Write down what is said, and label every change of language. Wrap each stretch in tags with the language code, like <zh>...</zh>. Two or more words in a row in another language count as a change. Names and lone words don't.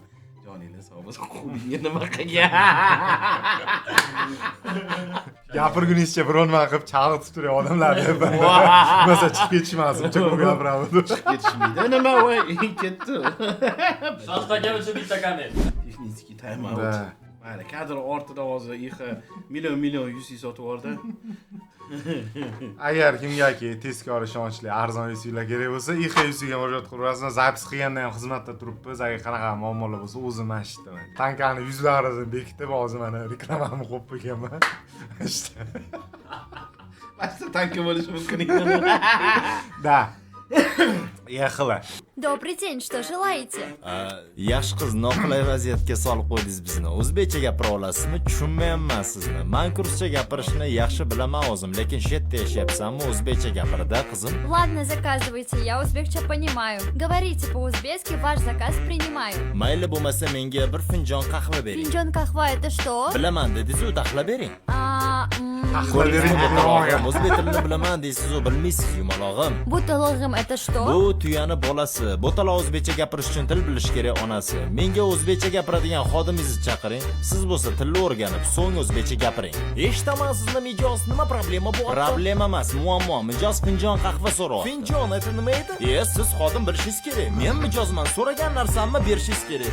<uz>Joninglar sog' bo'lsin. Qo'lingga nima qilgan? Gapirgunizcha biron-nima qilib chalg'itib turay odamlar deb. Masa chiqib ketishmasin, chiqib gapiramiz. Chiqib ketishmaydi. Nima voy, ketdi. Shahzod aka uchun bitta komment. Texnik</uz> <en>time out.</en> <uz>Mana kadr ortida hozir Ixa million UC sotib oldi. Agar kimgaki tezkor ishonchli arzon yusinglar kerak bo'lsa, Ixa yusiga murojaat qilaverasizlar. Zapis qilganda ham xizmatda turibmiz. Agar qanaqa muammolar bo'lsa, o'zim eshitaman. Tankani yuzlaridan bekitib, hozir mana reklamani qo'yib qo'yganman. Ishda. Basta tanki bo'lishi mumkin ekan. Da. Yaxla.</uz> <ru>Добрый день, что желаете?</ru> <uz>Yaxshi qiz noqulay vaziyatga solib qo'ydingiz bizni. O'zbekcha gapira olasizmi? Tushunmayapman sizni. Men kurscha gapirishni yaxshi bilaman o'zim, lekin shu yerda yashayapsanmi? O'zbekcha gapirda qizim.</uz> <ru>Ладно, заказывайте, я узбекча понимаю. Говорите по-узбекски, ваш заказ принимаю.</ru> <uz>Mayli bo'lmasa menga bir finjon qahva bering. Finjon qahva</uz> <ru>это что?</ru> <uz>Bilaman dedingiz-ku, taxla bering. Taxla bering. O'zbek tilini bilaman deysiz-ku, bilmaysiz yumalog'im.</uz> <ru>Буталогым это что?</ru> <uz>Bu tuyani bolasi. Bo'tala o'zbekcha gapirish uchun til bilish kerak onasi. Menga o'zbekcha gapiradigan xodimingizni chaqiring. Siz bo'lsa tilni o'rganib, so'ng o'zbekcha gapiring. Eshitaman sizni mijoz, nima problema bor? Problema emas, muammo. Mijoz finjon qahva so'rayapti. Finjon это nima edi? Siz xodim bilishingiz kerak. Men mijozman, so'ragan narsamni berishingiz kerak.</uz>